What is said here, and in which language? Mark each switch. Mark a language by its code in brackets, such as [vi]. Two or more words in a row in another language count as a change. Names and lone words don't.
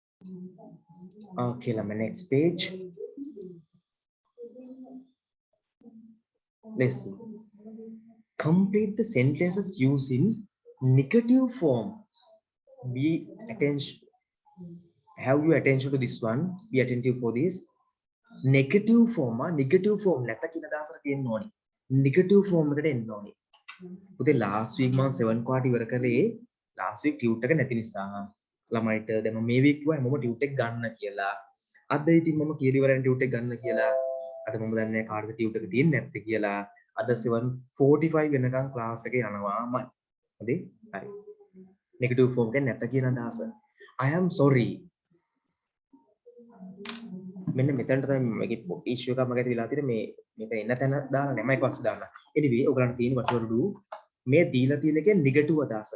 [en] Okay, let me next page. Let's see. Complete the sentences using negative form. Be attention. Have your attention to this one. Be attentive for this. Negative form. Negative form. [si] නැත කියන අදහසට තියෙන්න ඕනි. [en] Negative form [si] එකට එන්න ඕනි. පුතේ [en] last week [si] මම 7 part ඉවර කරේ [en] last week tute [si] එක නැති නිසා. ළමයිට දැන් මම මේ week කිව්වා හැමෝම tute එක ගන්න කියලා. අද ඉතින් මම කියලා ඉවරයි tute එක ගන්න කියලා. අද මම දන්නේ නැහැ කාටද tute එක තියෙන්නේ නැත්තේ කියලා. අද 7:45 වෙනකන් class එක යනවාමයි. හරි? හරි. [en] negative form [si] එක නැත කියන අදහස. [en] I am sorry. [si] මෙන්න මෙතනට තමයි මේකේ issue එකක් මගේ වෙලා තියෙන්නේ මේක එන්න තැන දාලා නැහැ මයික් පස්සේ දාන්න. anyway ඔයගලන්ට තියෙන [en] what you do [si] මේ දීලා තියෙන එකේ negative අදහස.